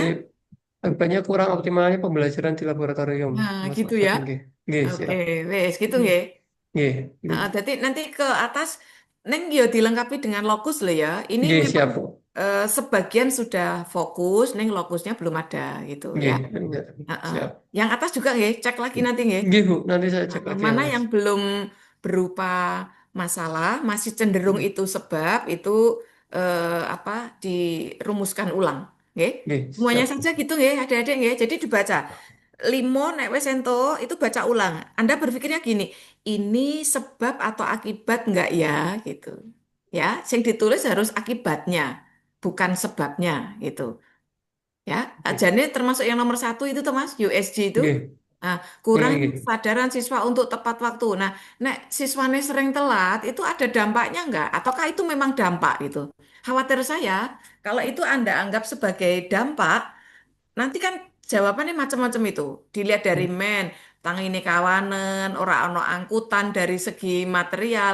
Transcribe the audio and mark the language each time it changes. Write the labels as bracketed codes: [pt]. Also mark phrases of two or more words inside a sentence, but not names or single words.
[id] Nggih, banyak kurang optimalnya pembelajaran di laboratorium. Nah, gitu Masalah ya. [jv] nggih. Nggih, [id] Oke, siap. [jv] wes gitu nggih. Nggih, nggih. [id] Jadi nanti ke atas, [jv] Neng yo [id] dilengkapi dengan lokus loh ya. Ini Nggih, memang siap. Bu. sebagian sudah fokus, Neng lokusnya belum ada gitu ya. [jv] Nggih, nggih, [id] Heeh. siap. Yang atas juga nggih, cek lagi nanti nggih. Nggih, Bu. Nanti saya cek lagi yang Mana Mas. yang belum berupa masalah, masih cenderung itu sebab itu apa dirumuskan ulang, nggih. Nggih, Semuanya siap. saja gitu nggih, adik-adik nggih. Jadi dibaca. [jv] Limo nek wes ento [id] itu baca ulang. Anda berpikirnya gini, ini sebab atau akibat enggak ya gitu. Ya, yang ditulis harus akibatnya, bukan sebabnya gitu. Ya, Nggih, jadi termasuk yang nomor 1 itu tuh Mas, USG itu. nggih. Nah, Nggih, kurangnya nggih. kesadaran siswa untuk tepat waktu. Nah, nek siswanya sering telat, itu ada dampaknya nggak? Ataukah itu memang dampak gitu? Khawatir saya, kalau itu Anda anggap sebagai dampak, nanti kan jawabannya macam-macam itu. Dilihat dari tang ini kawanan, orang ono angkutan dari segi material.